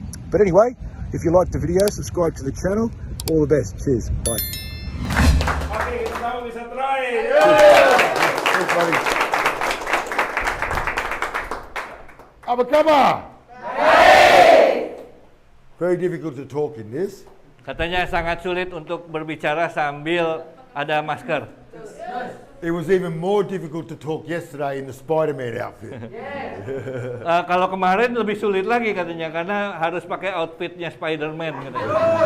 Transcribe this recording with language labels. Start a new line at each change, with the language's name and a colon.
English: But anyway, if you liked the video, subscribe to the channel. All the best. Cheers. Bye.
Indonesian: Oke, kita tahu bisa try. Apa kabar?
English: Very difficult to talk in this.
Indonesian: Katanya sangat sulit untuk berbicara sambil ada masker.
English: It was even more difficult to talk yesterday in the Spider-Man outfit.
Indonesian: Kalau kemarin lebih sulit lagi katanya karena harus pakai outfitnya Spider-Man katanya.